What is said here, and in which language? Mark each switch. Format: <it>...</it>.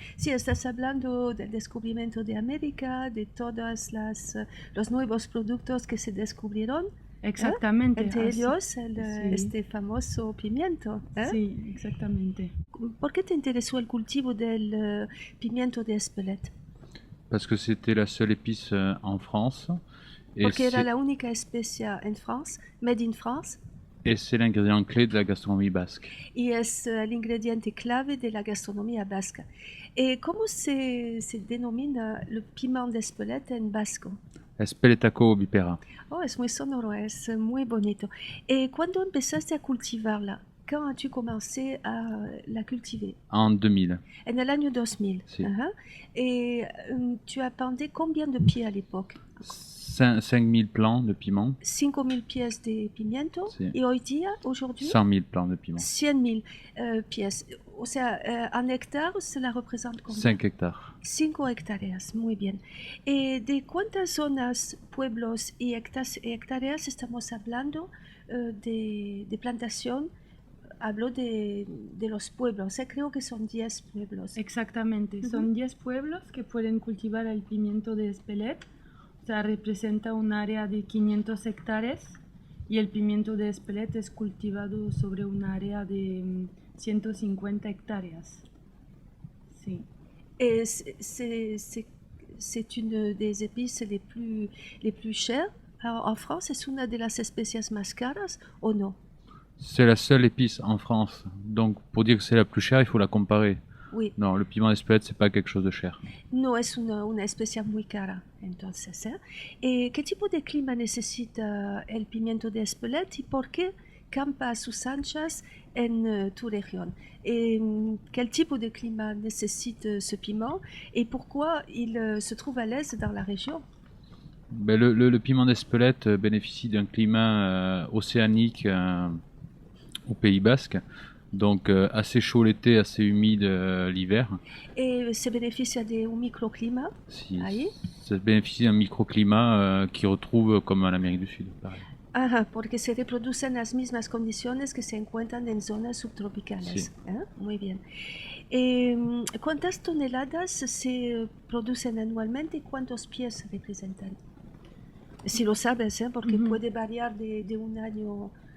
<es>Sí, estás hablando del descubrimiento de América, de todos los nuevos productos que se descubrieron. Exactamente. Entre así, ellos sí. este famoso pimiento. Sí, exactamente. ¿Por qué te interesó el cultivo del pimiento de Espelette?</es> <fr>Parce que c'était la seule épice en France.</fr> <es>Porque era la única especie en France,</es> <en>made in France.</en> <fr>Et c'est l'ingrédient clé de la gastronomie basque.</fr> <es>Y es el ingrediente clave de la gastronomía vasca. ¿Cómo se denomina el piment de Espelette en vasco?</es> <eu>Espeletaco bipera.</eu> <es>Oh, es muy sonoro, es muy bonito. ¿Cuándo empezaste a cultivarla?</es> <fr>Quand as-tu commencé à la cultiver? En 2000.</fr> <es>En el año 2000. Sí.</es> <fr>Et tu as planté combien de pieds à l'époque? 5000 plants de piment.</fr> <es>5000 pies de pimiento. Sí. Y hoy día,</es> <fr>aujourd'hui? 100 000 plants de piment.</fr> <es>100 000 pies. O sea, en hectáreas,</es> <fr>cela represente combien? 5 hectares.</fr> <es>5 hectáreas, muy bien. ¿De cuántas zonas, pueblos y hectáreas estamos hablando de plantación? Hablo de los pueblos, creo que son 10 pueblos. Exactamente, son 10 pueblos que pueden cultivar el pimiento de Espelette. O sea, representa un área de 500 hectáreas y el pimiento de Espelette es cultivado sobre un área de 150 hectáreas. Sí.</es> <fr>C'est une des épices les plus chères.</fr> <es>Alors, en France, ¿es una de las especias más caras o no?</es> <fr>C'est la seule épice en France. Donc pour dire que c'est la plus chère, il faut la comparer. Oui. Non, le piment d'Espelette, c'est pas quelque chose de cher.</fr> <es>No es una especia muy cara, entonces. ¿Qué tipo de clima necesita el pimiento de Espelette y por qué campa a sus anchas en tu región?</es> <fr>Quel tipo de climat nécessite ce piment et pourquoi il se trouve à l'aise dans la région? Ben, le piment d'Espelette bénéficie d'un climat océanique au Pays Basque. Donc assez chaud l'été, assez humide l'hiver.</fr> <es>Et se beneficia de un microclimat. Si, ahí.</es> <fr>Ça bénéficie d'un microclimat qui retrouve comme en Amérique du Sud, pareil.</fr> <es>Ajá, porque se reproducen las mismas condiciones que se encuentran en zonas subtropicales. Sí. Muy bien. ¿Cuántas toneladas se producen anualmente y cuántos pies representan? Si lo sabes, porque puede variar de un año.</es>